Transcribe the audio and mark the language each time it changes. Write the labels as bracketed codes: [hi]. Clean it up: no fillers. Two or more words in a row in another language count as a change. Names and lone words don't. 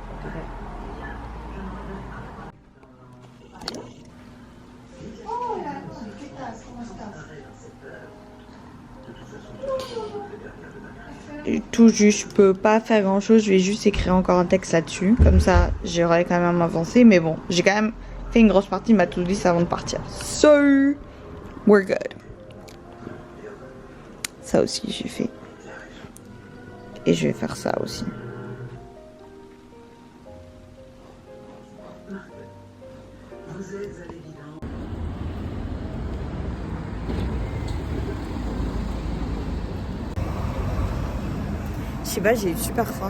[fr] Tout juste, je peux pas faire grand chose, je vais juste écrire encore un texte là-dessus, comme ça j'aurai quand même avancé, mais bon, j'ai quand même fait une grosse partie de ma [en] to-do list [fr] avant de partir. [en] So, We're good. [fr] Ça aussi j'ai fait. Et je vais faire ça aussi. Je sais pas, j'ai eu super faim.